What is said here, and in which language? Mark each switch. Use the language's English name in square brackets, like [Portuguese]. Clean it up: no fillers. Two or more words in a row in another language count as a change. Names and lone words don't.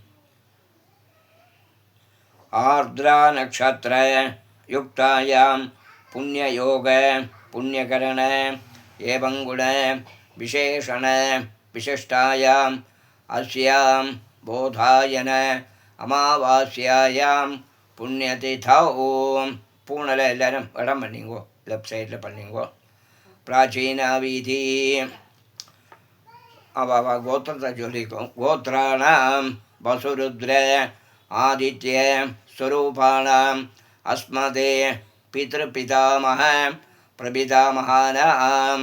[Sanskrit] आर्द्रा नक्षत्र युक्तायां पुण्ययोग पुण्यकरण एवं गुण विशेषण विशिष्टायाम् अस्यां बोधायन अमावास्यायां पुण्यतिथौ. [Tamil] பூனலை எல்லாரும் இடம் பண்ணிங்கோ, [English] left side [Tamil] பண்ணிங்கோ. பிராச்சீன வீதி அவ கோத்திரத்தை சொல்லிக்கும். [Sanskrit] गोत्राणाम् वसुरुद्र आदित्य स्वरूपाणाम् अस्मत् पितृपितामह प्रपितामहानाम्.